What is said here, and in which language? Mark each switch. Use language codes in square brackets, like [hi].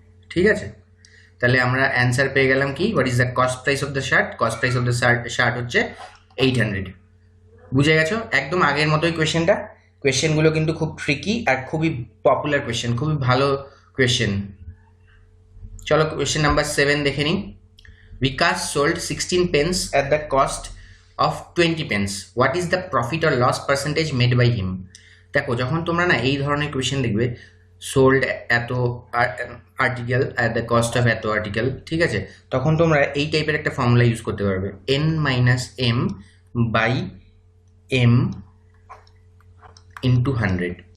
[bn] ঠিক আছে, তাহলে আমরা অ্যান্সার পেয়ে গেলাম কি, [en] What is the cost price of the shirt. [bn] Cost price of the shirt হচ্ছে 800। বুঝে গেছো? একদম আগের মতোই কোয়েশ্চেনটা। কোয়েশ্চেনগুলো কিন্তু খুব ট্রিকি আর খুবই পপুলার কোয়েশ্চেন, খুবই ভালো কোয়েশ্চেন। চলো কোয়েশ্চেন নাম্বার 7 দেখে নিই। [en] Bikash sold 16 pence at the cost of 20 pence. What is the profit or loss percentage made by him? [bn] দেখো, যখন তোমরা না এই ধরনের কোয়েশ্চেন দেখবে, সোল্ড এত article at the cost of এত আর্টিকেল, ঠিক আছে, তখন তোমরা এই টাইপের একটা ফর্মুলা ইউজ করতে পারবে, n minus M by M into 100।